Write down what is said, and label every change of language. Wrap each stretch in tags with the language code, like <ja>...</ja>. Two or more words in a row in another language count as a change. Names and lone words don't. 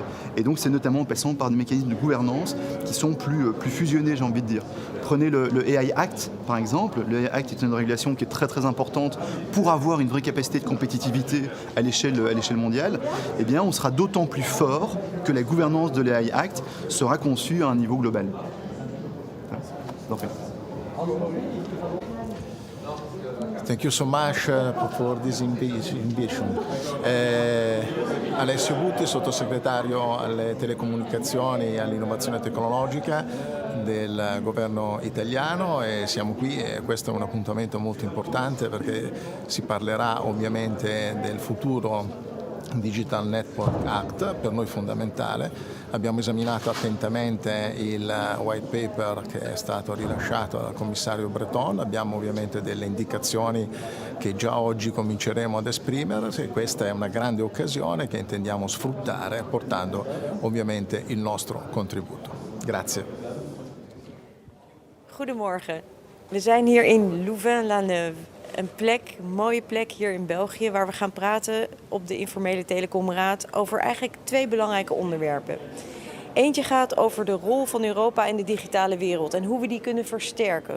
<fr>Et donc, c'est notamment en passant par des mécanismes de gouvernance qui sont plus fusionnés, j'ai envie de dire. Prenez le AI Act, par exemple. Le AI Act est une régulation qui est très très importante pour avoir une vraie capacité de compétitivité à l'échelle mondiale. Eh bien, on sera d'autant plus fort que la gouvernance de l'AI Act sera conçue à un niveau global.</fr> <en>Thank you so much for this invitation.</en> <it>Alessio Butti, sottosegretario alle telecomunicazioni e all'innovazione tecnologica del governo italiano, e siamo qui e questo è un appuntamento molto importante perché si parlerà ovviamente del futuro Digital Network Act, per noi fondamentale. Abbiamo esaminato attentamente il</it> <en>white paper</en> <it>che è stato rilasciato dal commissario Breton, abbiamo ovviamente delle indicazioni che già oggi cominceremo ad esprimere, e questa è una grande occasione che intendiamo sfruttare portando ovviamente il nostro contributo. Grazie.</it> <nl>Goedemorgen. We zijn hier in Louvain-la-Neuve. Een mooie plek hier in België, waar we gaan praten op de informele telecomraad over eigenlijk 2 belangrijke onderwerpen. Eentje gaat over de rol van Europa in de digitale wereld en hoe we die kunnen versterken.</nl>